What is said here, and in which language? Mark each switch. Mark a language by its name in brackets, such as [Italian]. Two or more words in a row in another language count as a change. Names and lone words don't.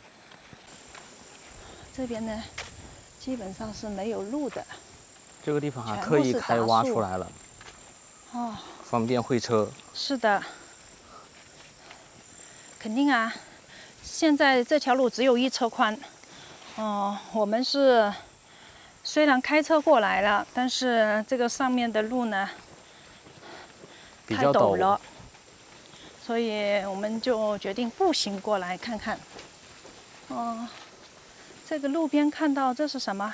[Chinese] 這邊呢，基本上是沒有路的。這個地方特意開挖出來了，方便會車。是的，肯定啊。現在這條路只有1車寬，哦，我们是虽然开车过来了，但是这个上面的路呢太陡了，所以我们就决定步行过来看看。哦，这个路边看到这是什么？